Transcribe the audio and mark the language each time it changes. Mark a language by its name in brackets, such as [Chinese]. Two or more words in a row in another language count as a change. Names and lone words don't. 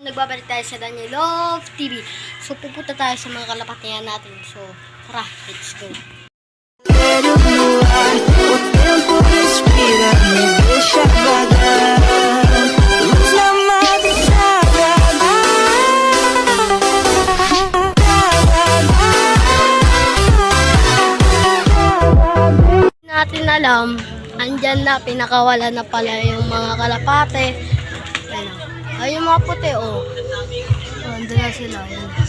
[Filipino] nagbabalik tayo sa Daniel Love TV. So, pupunta tayo sa mga kalapatihan natin. So, tara, [English] let's go. [Portuguese] Quero voar, o tempo respira, me deixa vagar. Luz na madrugada. [Filipino] Natin alam, andyan na, pinakawala na pala yung mga kalapate. Ayun, ay yung mga puti, oh. Andun na sila, ayun.